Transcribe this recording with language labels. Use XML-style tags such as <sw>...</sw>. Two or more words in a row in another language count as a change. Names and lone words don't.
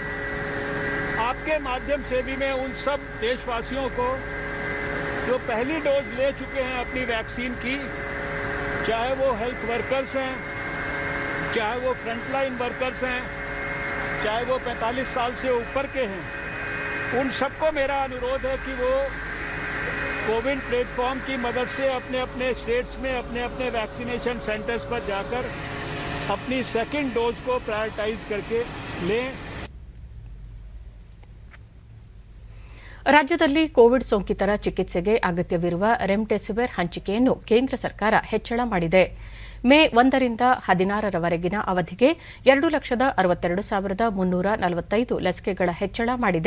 <hi>आपके माध्यम से भी मैं उन सब देशवासियों को जो पहली डोज ले चुके हैं अपनी वैक्सीन की, चाहे वो</hi> <en>health workers</en> <hi>हैं, चाहे वो</hi> <en>frontline workers</en> <hi>हैं, चाहे वो 45 साल से ऊपर के हैं, उन सबको मेरा अनुरोध है कि वो कोविन प्लेटफॉर्म की मदद से अपने अपने स्टेट्स में अपने अपने</hi> <en>vaccination centers</en> <hi>पर जाकर अपनी</hi> <en>second dose</en> <hi>को प्रायोरिटाइज करके लें।</hi> <kn>ರಾಜ್ಯದಲ್ಲಿ ಕೋವಿಡ್ ಸೋಂಕಿತರ ಚಿಕಿತ್ಸೆಗೆ ಅಗತ್ಯವಿರುವ ರೆಮ್ಡೆಸಿವಿರ್ ಹಂಚಿಕೆಯನ್ನು ಕೇಂದ್ರ ಸರ್ಕಾರ ಹೆಚ್ಚಳ ಮಾಡಿದೆ. ಮೇ 1 ರಿಂದ 16ರವರೆಗಿನ ಅವಧಿಗೆ 2,62,345 ಲಸಿಕೆಗಳ ಹೆಚ್ಚಳ ಮಾಡಿದೆ.</kn>